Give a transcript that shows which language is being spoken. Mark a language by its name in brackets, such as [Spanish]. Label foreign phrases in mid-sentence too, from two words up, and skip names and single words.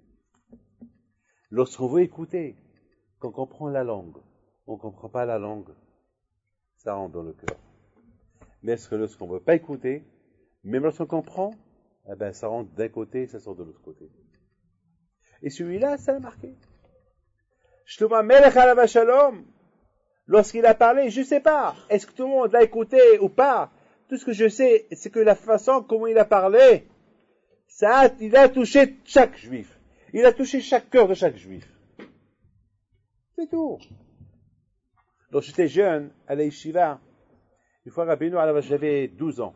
[French] Lorsqu'on veut écouter, qu'on comprend la langue, on ne comprend pas la langue, ça rentre dans le cœur. Mais est-ce que lorsqu'on ne veut pas écouter, même lorsqu'on comprend, eh ben, ça rentre d'un côté, ça sort de l'autre côté. Et celui-là, ça l'a marqué. [Hebrew] שלמה המלך עליו השלום, [French] lorsqu'il a parlé, je ne sais pas, est-ce que tout le monde l'a écouté ou pas? Tout ce que je sais, c'est que la façon comment il a parlé, il a touché chaque juif. Il a touché chaque cœur de chaque juif. C'est tout. Lorsque j'étais jeune, à la yeshiva, une fois j'avais 12 ans.